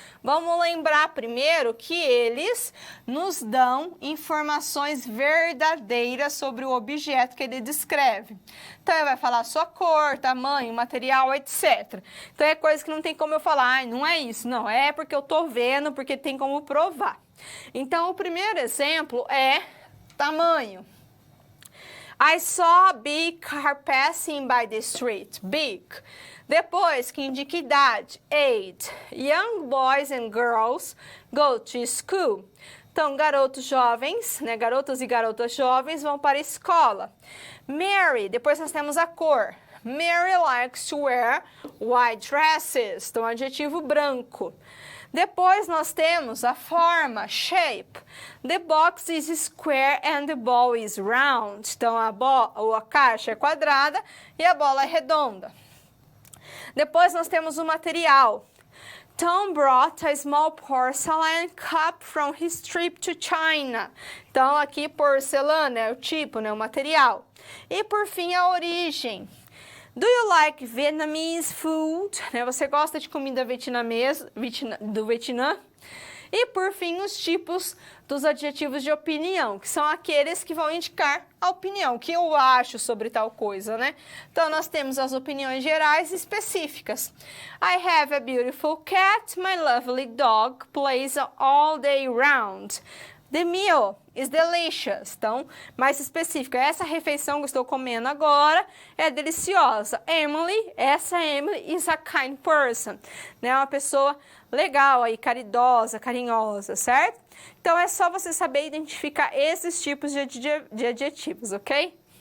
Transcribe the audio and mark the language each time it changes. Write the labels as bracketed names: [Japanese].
[Portuguese] Vamos lembrar primeiro que eles nos dão informações verdadeiras sobre o objeto que ele descreve. Então, ele vai falar sua cor, tamanho, material, etc. Então, é coisa que não tem como eu falar, não é isso. Não, é porque eu tô vendo, porque tem como provar. Então, o primeiro exemplo é tamanho. [English] I saw a big car passing by the street. Big. [Portuguese] Depois, que indica idade. [English] Age. Young boys and girls go to school. [Portuguese] Então, garotos jovens, né? Garotos e garotas jovens vão para a escola. Mary. Depois nós temos a cor. [English] Mary likes to wear white dresses. [Portuguese] Então, adjetivo branco. Depois nós temos a forma, shape. [English] The box is square and the ball is round. [Portuguese] Então, a caixa é quadrada e a bola é redonda. Depois nós temos o material. [English] Tom brought a small porcelain cup from his trip to China. [Portuguese] Então, aqui porcelana é o tipo, né, o material. E por fim, a origem. [English] Do you like Vietnamese food? [Portuguese] Você gosta de comida vietnamesa, do Vietnã? E, por fim, os tipos dos adjetivos de opinião, que são aqueles que vão indicar a opinião, o que eu acho sobre tal coisa, né? Então, nós temos as opiniões gerais e específicas. [English] I have a beautiful cat. My lovely dog plays all day round. The meal is delicious. [Portuguese] Então, mais específica. Essa refeição que eu estou comendo agora é deliciosa. [English] Essa Emily is a kind person. [Portuguese] Né? Uma pessoa legal aí, caridosa, carinhosa, certo? Então, é só você saber identificar esses tipos de adjetivos, ok?